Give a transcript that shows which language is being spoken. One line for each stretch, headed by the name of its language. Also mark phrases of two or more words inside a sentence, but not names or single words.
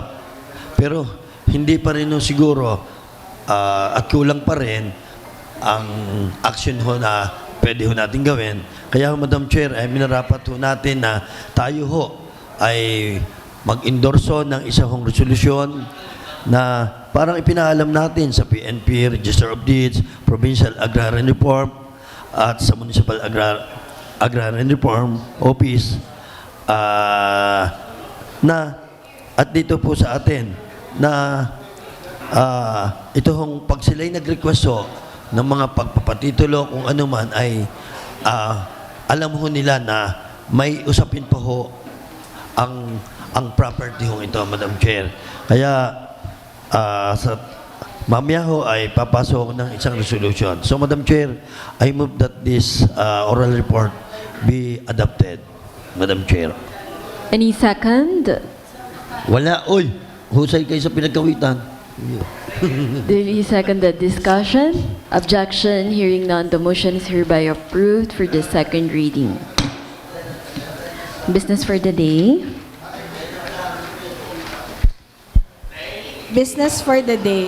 Filipino: Pero hindi pa rin ho siguro at kulang pa rin ang action ho na pwede ho natin gawin. Kaya Madam Chair, ay minarapat ho natin na tayo ho ay mag-endorso ng isa hong resolusyon na parang ipinaalam natin sa PNP, Register of Deeds, Provincial Agrarian Reform, at sa Municipal Agrarian Reform Office na at dito po sa atin na ito hong pag sila'y nag-request ho ng mga pagpapatitulo kung ano man ay alam ho nila na may usapin pa ho ang property ho ito, Madam Chair. Kaya sa mamaya ho ay papasok ng isang resolution.
English: So, Madam Chair, I move that this oral report be adopted, Madam Chair. Any second?
Filipino: Wala, oy! Husay kayo sa Pinagkawitan.
English: Duly seconded. Discussion? Objection? Hearing none, the motion is hereby approved for the second reading. Business for the day. Business for the day.